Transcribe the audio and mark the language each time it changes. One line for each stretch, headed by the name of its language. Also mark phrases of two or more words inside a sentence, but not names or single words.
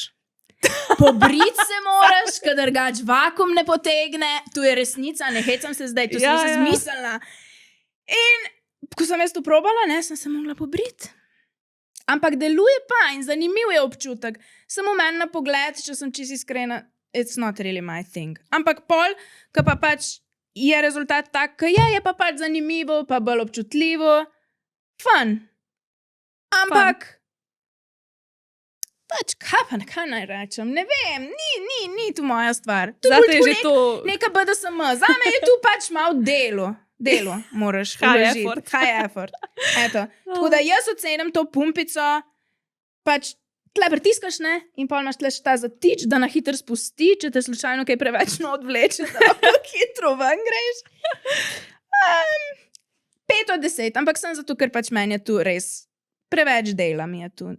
Slovenian: Pobrit se moraš, kadar drugač vakum ne potegne. Tu je resnica, ne hecam se zdaj, tu sem se zmislila. In ko sem jaz to probala, ne, sem se mogla pobriti. Ampak deluje pa in zanimiv je občutek. Samo meni na pogled, če sem čisto iskrena,
English: it's not really my thing.
Slovenian: Ampak pol, ko pa pač je rezultat tak, ko je pa pač zanimivo, pa bolj občutljivo, fun. Ampak pač kaj naj rečem, ne vem, ni tu moja stvar. Tu Zate je bolj že tako to. neka BDSM, zame je tu pač malo delo moraš
English: High
Slovenian: vložiti.
English: effort. High effort. Eto.
Slovenian: Tako da jaz ocenim to pumpico, pač tle pritiskaš, ne, in pol imaš tle še ta zatič, da na hitro spusti, če te slučajno kaj preveč not vleče, da lahko hitro ven greš. 5 od 10, ampak sem zato, ker pač meni je tu res preveč dela mi je tu.